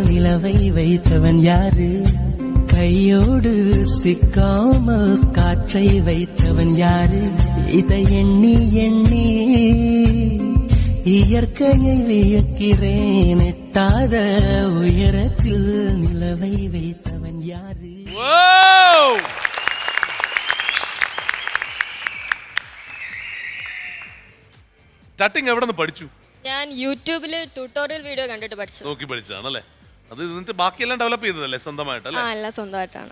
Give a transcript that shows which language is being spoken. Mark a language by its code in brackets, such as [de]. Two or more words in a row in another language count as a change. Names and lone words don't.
[ta] நிலவை வைத்தவன் யாரு கையோடு சிக்காமல் காற்றை வைத்தவன் யாரு இதை எண்ணி எண்ணி இயற்கையை வியக்கிறேன் எட்டாத உயரத்தில் நிலவை வைத்தவன் யாரு [ml] സ്റ്റാർട്ടിങ് എവിടെ നിന്ന് പഠിച്ചു? ഞാൻ യൂട്യൂബിൽ [en] tutorial video [ml] കണ്ടിട്ട് പഠിച്ചു. നോക്കി പഠിച്ചതാണല്ലേ? അത് എന്നിട്ട് ബാക്കിയെല്ലാം ഡെവലപ്പ് ചെയ്തതല്ലേ സ്വന്തമായിട്ടല്ലേ? എല്ലാം സ്വന്തമായിട്ടാണ്.